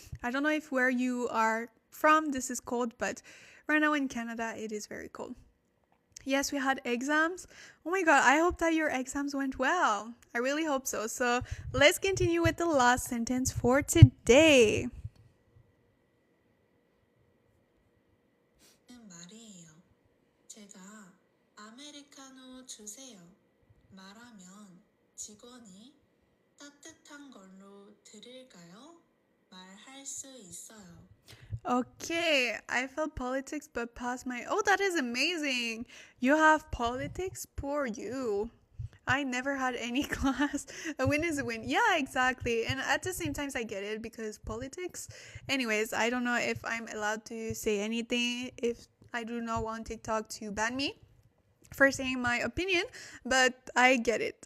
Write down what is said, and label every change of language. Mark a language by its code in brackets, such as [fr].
[en] I don't know if where you are from this is cold, but right now in Canada it is very cold. Yes, we had exams. Oh my god, I hope that your exams went well. I really hope so. So let's continue with the last sentence for today. [ko] 말이에요. 제가 아메리카노 주세요. 말하면 직원이 따뜻한 걸로 드릴까요? 말할 수 있어요. [en] Okay, I felt politics but passed my... Oh, that is amazing. You have politics? Poor you. I never had any class. A win is a win. Yeah, exactly. And at the same time, I get it because politics. Anyways, I don't know if I'm allowed to say anything if I do not want TikTok to ban me for saying my opinion, but I get it.